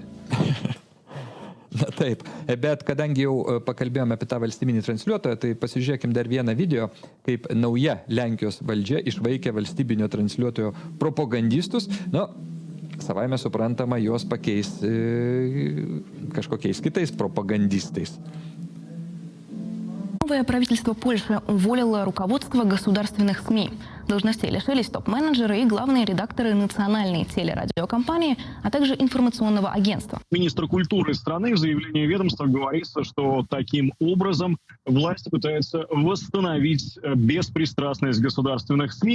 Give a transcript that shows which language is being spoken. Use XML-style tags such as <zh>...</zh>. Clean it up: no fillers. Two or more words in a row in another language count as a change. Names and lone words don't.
<lt>Na taip, bet kadangi jau pakalbėjome apie tą valstybinį transliuotoją, tai pasižiūrėkim dar vieną video, kaip nauja Lenkijos valdžia išvaikė valstybinio transliuotojo propagandistus. Nu, savaime suprantama, juos pakeis kažkokiais kitais propagandistais.</lt> <ru>Новое правительство Польши уволило руководство государственных СМИ. Должностей лишились топ-менеджеры и главные редакторы национальной телерадиокомпании, а также информационного агентства. Министр культуры страны в заявлении ведомства говорится, что таким образом власть пытается восстановить беспристрастность государственных СМИ.</ru>